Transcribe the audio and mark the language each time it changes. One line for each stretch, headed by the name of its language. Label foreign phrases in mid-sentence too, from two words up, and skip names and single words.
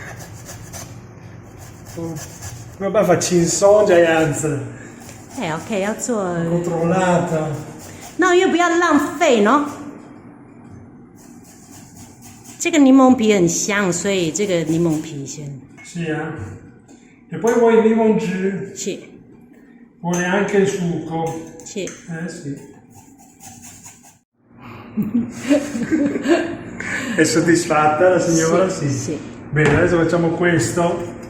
Chinese: 没有办法轻松这样子。哎 ，OK， 要做 controllato。那又不要浪费喏。这个柠檬皮很香，所以这个柠檬皮先。
Italian: Sì, e poi vuoi il limon jus? Sì. Vuole anche il succo? Sì. Sì. È soddisfatta la signora? Sì. Sì. Bene, adesso facciamo questo.